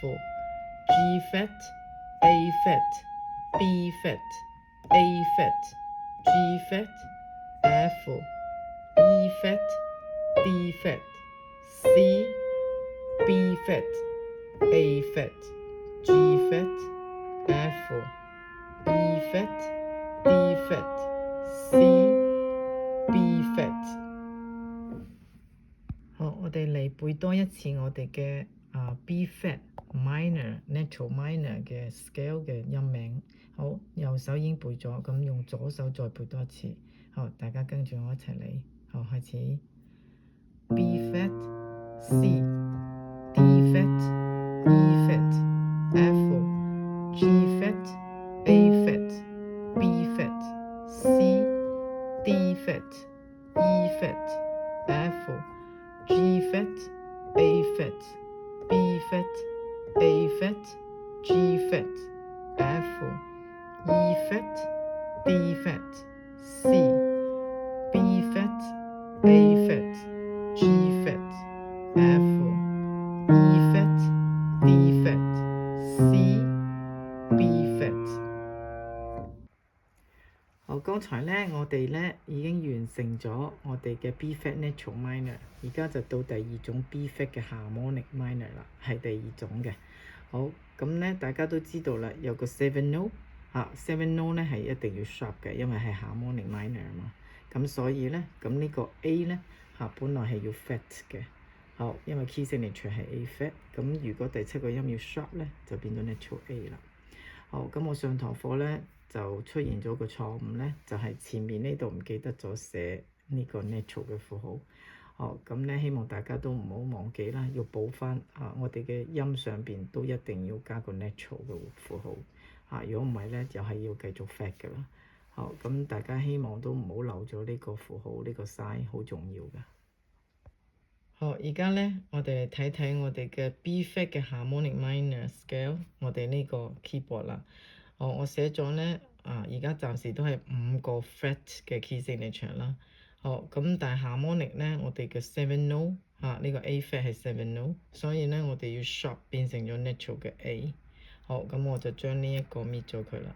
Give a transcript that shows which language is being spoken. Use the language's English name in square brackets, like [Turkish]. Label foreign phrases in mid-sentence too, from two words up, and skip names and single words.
[English] G flat A flat B flat A flat G flat F E flat D flat C B flat A flat G flat F E flat D flat C B flat。 [Cantonese] 好，我哋嚟背多一次我哋嘅 [English] B flat minor natural minor [Cantonese] 嘅 scale 嘅音名。好，右手已經背咗，咁用左手再背多一次。好，大家跟住我一齊嚟。好，開始。 [English] B flat C D flat E flat F G flat A flat B flat C D flat E flat F G flat A flat B flat A flat G flat F E flat D flat C B flat A flat G flat F E flat D flat C B flat。 [Cantonese] 好，剛才咧我哋咧已經完成咗我哋嘅 [English] B flat natural minor， [Cantonese] 而家就到第2種 [English] B flat [Cantonese] 嘅 [English] harmonic minor [Cantonese] 啦，係第2種嘅。好，咁咧大家都知道啦，有個 [English] seven note 7 note [Cantonese] 咧係一定要 sharp 嘅，因為係 [English] harmonic minor [Cantonese] 嘛。咁所以咧，咁呢個 A 咧本來係要 flat 嘅。好，因為 [English] key signature [Cantonese] 係 [English] A flat， [Cantonese] 咁如果第7個音要 sharp 咧，就變咗 [English] natural A [Cantonese] 啦。好，咁我上堂課咧就出現咗個錯誤咧，就係前面呢度唔記得咗寫呢個 natural 嘅符號。好，咁咧希望大家都唔好忘記啦，要補翻我哋嘅音上邊都一定要加個 natural 嘅符號。如果唔係咧，就係要繼續 flat 㗎啦。好，咁大家希望都唔好漏咗呢個符號，呢個 sign 好重要㗎。好，而家咧我哋嚟睇睇我哋嘅 [English] B flat [Cantonese] 嘅 [English] harmonic minor scale， [Cantonese] 我哋呢個 keyboard 啦。我寫咗咧而家暫時都係5個 flat 嘅 [English] key signature [Cantonese] 啦。好，咁但係 harmonic 咧，我哋嘅 7 note 呢個 [English] A flat [Cantonese] 係7 note， 所以咧我哋要 sharp 變成咗 natural 嘅 A。好，咁我就將呢一個搣咗佢啦。